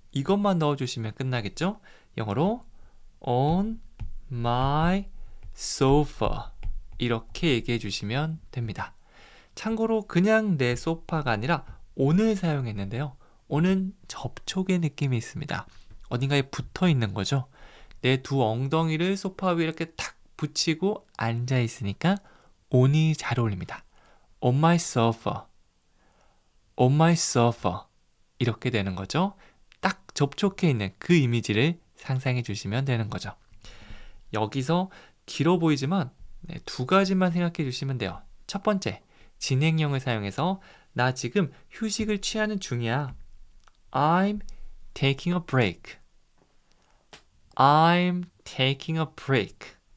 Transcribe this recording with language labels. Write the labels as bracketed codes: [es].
[ko] 이것만 넣어주시면 끝나겠죠? 영어로 [en] on my sofa [ko] 이렇게 얘기해 주시면 됩니다. 참고로 그냥 내 소파가 아니라 on을 사용했는데요. on은 접촉의 느낌이 있습니다. 어딘가에 붙어 있는 거죠. 내 두 엉덩이를 소파 위에 이렇게 탁 붙이고 앉아 있으니까 on이 잘 어울립니다. [en] on my sofa, on my sofa [ko] 이렇게 되는 거죠. 딱 접촉해 있는 그 이미지를 상상해 주시면 되는 거죠. 여기서 길어 보이지만 두 가지만 생각해 주시면 돼요. 첫 번째, 진행형을 사용해서 나 지금 휴식을 취하는 중이야. [en] I'm taking a break. I'm taking a break.